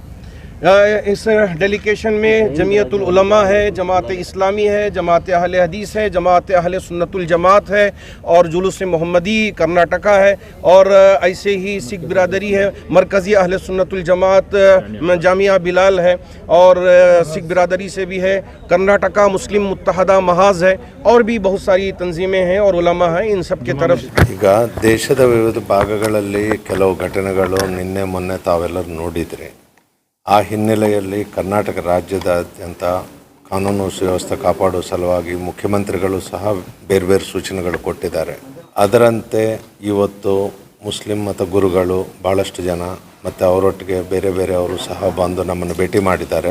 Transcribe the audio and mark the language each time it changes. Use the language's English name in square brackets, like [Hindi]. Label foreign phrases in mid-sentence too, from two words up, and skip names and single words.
[Urdu] اس ڈیلیگیشن میں جمعیت العلماء ہے، جماعت اسلامی ہے، جماعت اہل حدیث ہے، جماعت اہل سنت الجماعت ہے اور جلوس محمدی کرناٹکا ہے اور ایسے ہی سکھ برادری ہے، مرکزی اہل سنت الجماعت جامعہ بلال ہے اور سکھ برادری سے بھی ہے، کرناٹکا مسلم متحدہ محاذ ہے اور بھی بہت ساری تنظیمیں ہیں اور علماء ہیں. ان سب کے طرف [Kannada] ಈಗ ದೇಶದ ವಿವಿಧ ಭಾಗಗಳಲ್ಲಿ ಕೆಲವು ಘಟನೆಗಳು ನಿನ್ನೆ ಮೊನ್ನೆ ತಾವೆಲ್ಲರೂ ನೋಡಿದ್ರಿ. ಆ ಹಿನ್ನೆಲೆಯಲ್ಲಿ ಕರ್ನಾಟಕ ರಾಜ್ಯದಾದ್ಯಂತ ಕಾನೂನು ಸುವ್ಯವಸ್ಥೆ ಕಾಪಾಡುವ ಸಲುವಾಗಿ ಮುಖ್ಯಮಂತ್ರಿಗಳು ಸಹ ಬೇರೆ ಬೇರೆ ಸೂಚನೆಗಳು ಕೊಟ್ಟಿದ್ದಾರೆ. ಅದರಂತೆ ಇವತ್ತು ಮುಸ್ಲಿಂ ಮತ ಗುರುಗಳು ಭಾಳಷ್ಟು ಜನ ಮತ್ತು ಅವರೊಟ್ಟಿಗೆ ಬೇರೆ ಬೇರೆಯವರು ಸಹ ಬಂದು ನಮ್ಮನ್ನು ಭೇಟಿ ಮಾಡಿದ್ದಾರೆ.